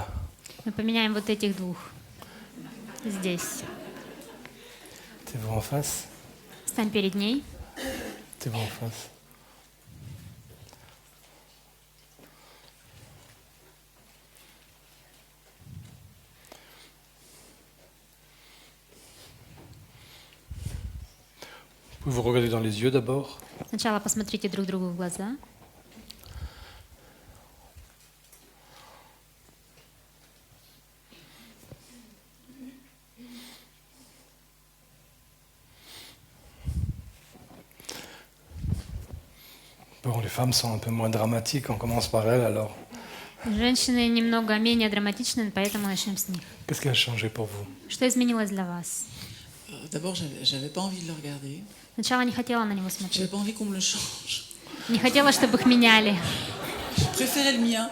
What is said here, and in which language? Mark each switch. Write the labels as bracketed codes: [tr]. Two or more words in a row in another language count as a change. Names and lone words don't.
[ru] Мы поменяем вот этих двух здесь. [fr] T'es-vous en face? [ru] Стань перед ней. [fr] T'es-vous en face? Vous pouvez vous regarder dans les yeux d'abord. [ru] Сначала посмотрите друг другу в глаза. [fr] Bon, les femmes sont un peu moins dramatiques, on commence par elles alors. [ru] Женщины немного менее драматичны, поэтому начнем с них. [fr] Qu'est-ce qui a changé pour vous? [ru] Что изменилось для вас? [fr] D'abord, j'avais pas envie de le regarder. [ru] Сначала не хотела на него [fr] J'avais [ru] смотреть. [fr] pas envie qu'on me le change. [ru] Не хотела, чтобы их меняли. [fr] Je préférais le mien.